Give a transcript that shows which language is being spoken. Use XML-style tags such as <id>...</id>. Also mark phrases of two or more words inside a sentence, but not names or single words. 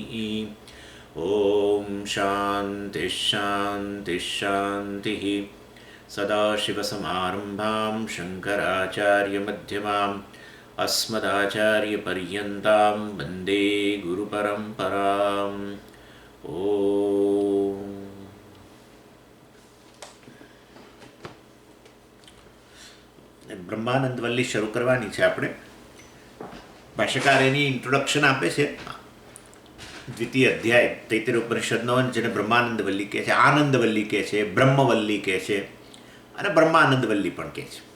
<sa>ॐ शान्तिः शान्तिः शान्तिः सदाशिवसमारम्भां शङ्कराचार्यमध्यमाम् अस्मदाचार्यपर्यन्तां वन्दे गुरुपरम्पराम् ॐ</sa> <gu>બ્રહ્માનંદ વલ્લી શરૂ કરવાની છે આપણે. ભાષ્યકાર એની ઇન્ટ્રોડક્શન આપે છે. દ્વિતીય અધ્યાય તૈત્તરીય ઉપનિષદનો, જેને બ્રહ્માનંદ વલ્લી કહે છે, આનંદ વલ્લી કહે છે, બ્રહ્મવલ્લી કહે છે અને બ્રહ્માનંદ વલ્લી પણ કહે છે.</gu>